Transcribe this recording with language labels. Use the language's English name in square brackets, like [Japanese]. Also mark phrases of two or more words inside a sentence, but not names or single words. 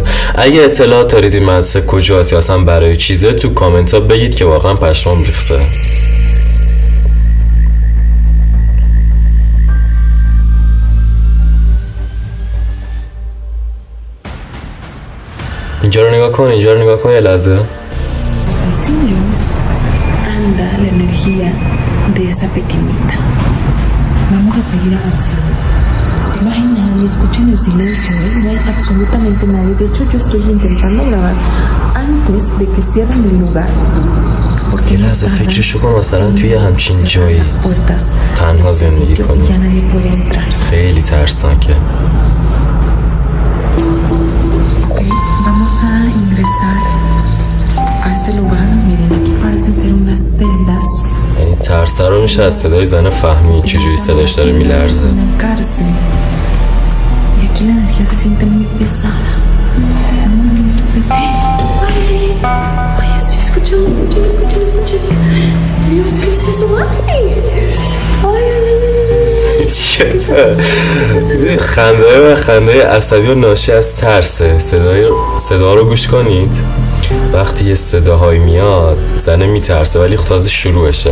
[Persian] اگه اطلاعات دارید این مدرسه کجاست یا اصلا برای چیزه، تو کامنت ها بگید که واقعا پشمام ریخته. اینجا رو نگاه کن، اینجا رو نگاه کن یه لحظه. [Spanish] anda la energía de esa pequeñita. Vamos a seguir avanzando. No hay nadie, escuchen el silencio, no hay absolutamente nadie. De hecho, yo estoy intentando grabar antes de que cierren el lugar. [Persian] یه لحظه فکرشو کن مثلا توی همچین جایی تنها زندگی کنی. خیلی ترسناکه. [Spanish] Vamos a ingresar a este lugar. Miren, aquí parecen ser unas celdas. [Persian] یعنی ترسه رو میشه از صدای زن فهمی چجوری صداش داره میلرزه. [Spanish] Y aquí la energía se siente muy pesada. Ay, estoy escuchando, escuchen. Dios, ¿qué es eso? [Persian] خنده عصبی و ناشی از ترسه. صدا رو گوش کنید. وقتی یه صداهایی میاد زنه میترسه ولی تازه شروعشه.